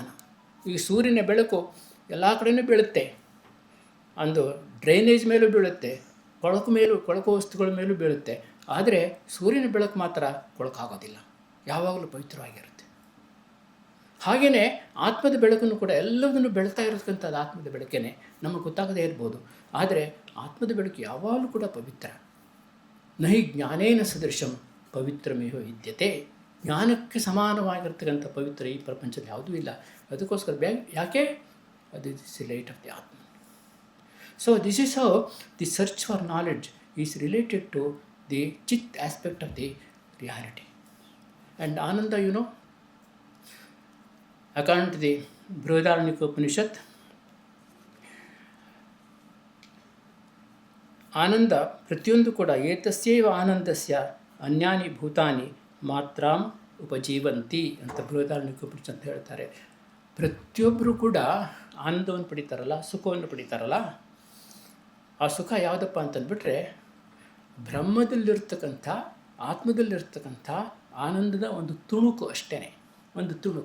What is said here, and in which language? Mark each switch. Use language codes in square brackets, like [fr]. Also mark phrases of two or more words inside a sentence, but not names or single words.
[kn] ಈ ಸೂರ್ಯನ ಬೆಳಕು ಎಲ್ಲ ಕಡೆಯೂ ಬೀಳುತ್ತೆ, ಒಂದು ಡ್ರೈನೇಜ್ ಮೇಲೂ ಬೀಳುತ್ತೆ, ಕೊಳಕು ವಸ್ತುಗಳ ಮೇಲೂ ಬೀಳುತ್ತೆ. ಆದರೆ ಸೂರ್ಯನ ಬೆಳಕು ಮಾತ್ರ ಕೊಳಕಾಗೋದಿಲ್ಲ, ಯಾವಾಗಲೂ ಪವಿತ್ರವಾಗಿರುತ್ತೆ. ಹಾಗೆಯೇ ಆತ್ಮದ ಬೆಳಕನ್ನು ಕೂಡ ಎಲ್ಲದನ್ನು ಬೆಳಗ್ತಾ ಇರತಕ್ಕಂಥದ್ದು ಆತ್ಮದ ಬೆಳಕೇನೆ, ನಮಗೆ ಗೊತ್ತಾಗದೇ ಇರ್ಬೋದು. ಆದರೆ ಆತ್ಮದ ಬೆಳಕು ಯಾವಾಗಲೂ ಕೂಡ ಪವಿತ್ರ. [sa] ನಹಿ ಜ್ಞಾನೇನ ಸದೃಶಂ ಪವಿತ್ರಮೇವ ವಿದ್ಯತೆ. [kn] ಜ್ಞಾನಕ್ಕೆ ಸಮಾನವಾಗಿರ್ತಕ್ಕಂಥ ಪವಿತ್ರ ಈ ಪ್ರಪಂಚದಲ್ಲಿ ಯಾವುದೂ ಇಲ್ಲ. ಅದಕ್ಕೋಸ್ಕರ ಯಾಕೆ [en] This is the light of the Atman. So this is how the search for knowledge is related to the Chit aspect of the reality. And Ananda, according to the Brihadaranyaka Upanishad, [kn] ಆನಂದ ಪ್ರತಿಯೊಂದು ಕೂಡ [sa] ಏತಸ್ಯೈವ ಆನಂದಸ್ಯ ಅನ್ಯಾನಿ ಭೂತಾನಿ ಮಾತ್ರಾಂ ಉಪಜೀವಂತಿ [kn] ಅಂತ ಬೃಹದಾರಣ್ಯಕ ಉಪನಿಷತ್ ಅಂತ ಹೇಳ್ತಾರೆ. ಪ್ರತಿಯೊಬ್ಬರು ಕೂಡ ಆನಂದವನ್ನು ಪಡಿತಾರಲ್ಲ, ಸುಖವನ್ನು ಪಡಿತಾರಲ್ಲ, ಆ ಸುಖ ಯಾವುದಪ್ಪ ಅಂತಂದ್ಬಿಟ್ರೆ ಬ್ರಹ್ಮದಲ್ಲಿರ್ತಕ್ಕಂಥ, ಆತ್ಮದಲ್ಲಿರ್ತಕ್ಕಂಥ ಆನಂದದ ಒಂದು ತುಣುಕು ಅಷ್ಟೇ, ಒಂದು ತುಣುಕು.